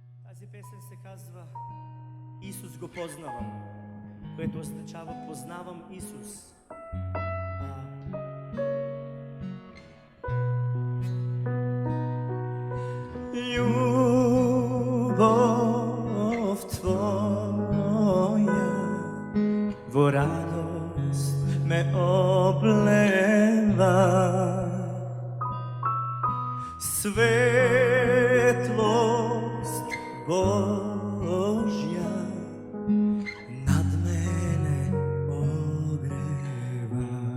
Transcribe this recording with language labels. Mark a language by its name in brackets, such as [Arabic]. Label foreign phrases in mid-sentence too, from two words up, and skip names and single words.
[Bulgarian] Тази песен се казва [Macedonian] Исус го познавам, [Bulgarian] което означава познавам Исус. [Macedonian] Любов Твоя во радост ме облева, светлост Божја над мене огрева.